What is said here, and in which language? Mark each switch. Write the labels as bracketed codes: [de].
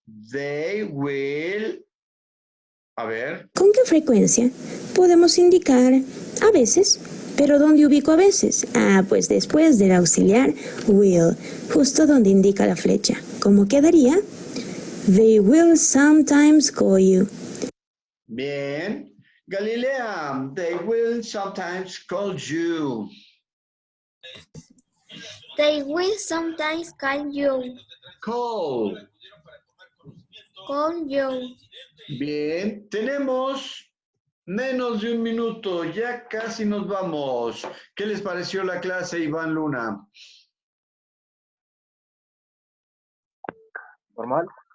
[en] They will. [es] A ver. ¿Con qué frecuencia? Podemos indicar a veces. ¿Pero dónde ubico a veces? Pues después del auxiliar will, justo donde indica la flecha. ¿Cómo quedaría? [en] They will sometimes call you. [es] Bien. [en] Galilea, they will sometimes call you. they will sometimes call you, Call. call you. [es] Bien, tenemos menos de 1 minuto, ya casi nos vamos. ¿Qué les pareció la clase, Iván Luna? Normal.